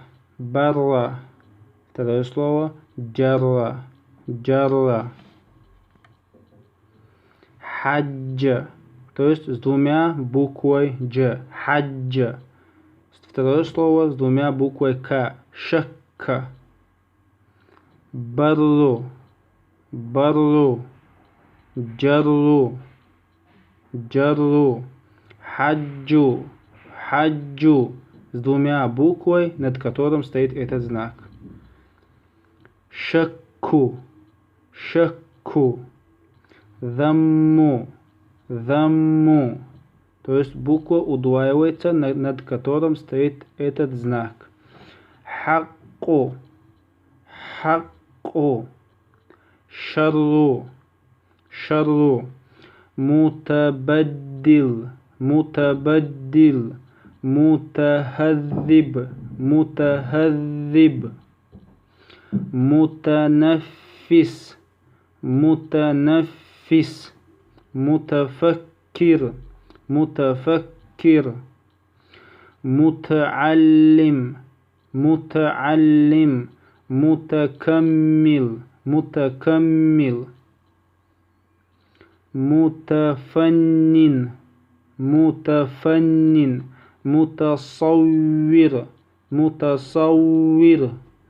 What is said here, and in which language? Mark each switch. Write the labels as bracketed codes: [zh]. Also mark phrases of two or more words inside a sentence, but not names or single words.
[ru] Барла. Второе слово джарла. [ar] جرًّا. حجًّا. [ru] То есть с двумя буквой дж. [ar] حجًّا. [ru] Второе слово с двумя буквой К. [ar] شقًّا. برٌّ. برٌّ. جرٌّ. جرٌّ. حجٌّ. حجٌّ. [ru] С двумя буквой, над которым стоит этот знак. [ar] شقٌّ. شقٌّ. ضمٌّ. ضمٌّ. [ru] То есть буква удваивается, над которым стоит этот знак. [ar] حقٌّ. حقٌّ. شرٌّ. شرٌّ. متبدل. متبدل. متهذب. متهذب. متنفس. متنفس. متفكر. متفكر متعلم متعلم متكمل متكمل متفنن متفنن متصور متصور